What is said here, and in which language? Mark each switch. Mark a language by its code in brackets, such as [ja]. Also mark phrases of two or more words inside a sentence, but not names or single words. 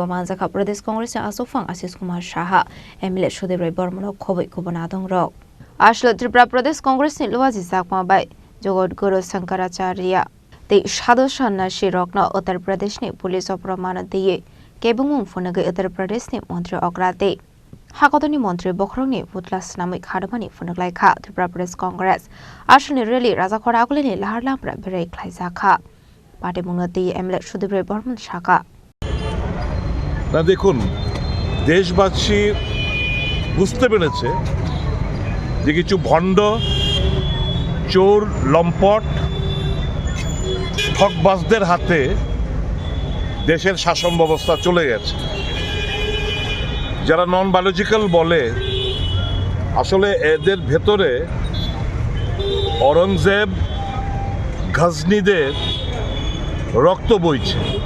[trp] मानजाखा प्रदेश कांग्रेसनि आसोफां आशिष कुमार साहा एमएलए सुदेव राय बर्मनक खबै खबना दं रक आसल त्रिपुरा प्रदेश कांग्रेसनि लुवाजि जाकमाबाय जगतगुरु शंकराचार्य साधुसाना सिरकनो उत्तर प्रदेशनि पुलिस प्रमाणतिये केबुंग फुनगे उत्तर प्रदेशनि मंत्री अग्राते हाकतनि मंत्री बखरंनि पुतला स्नामै खादमानि फुनगलायखा त्रिपुरा प्रदेश कांग्रेस आसलनि रैली राजाखरा आगुलिनि लाहार-लाहार बेराय ख्लायजाखा पार्टी मुंगति एमएलए सुदेव राय बर्मन शाखा [bn] না দেখুন দেশবাসী বুঝতে পেরেছে যে কিছু ভণ্ড চোর লম্পট ঠকবাজদের হাতে দেশের শাসন ব্যবস্থা চলে গেছে যারা [en] non biological [bn] বলে আসলে এদের ভেতরে औरंगजेब গজনীদের রক্ত বইছে